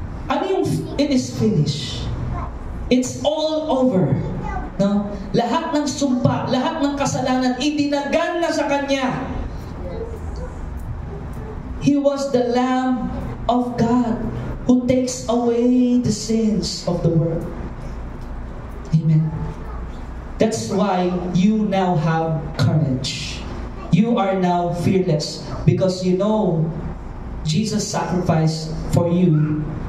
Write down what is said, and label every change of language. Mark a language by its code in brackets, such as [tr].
[tl] Ano yung [en] it is finished? It's all over. No? [tl] Lahat ng sumpa, lahat ng kasalanan, idinagan na sa Kanya. [en] He was the Lamb of God who takes away the sins of the world. Amen. That's why you now have courage. You are now fearless because you know Jesus sacrificed for you.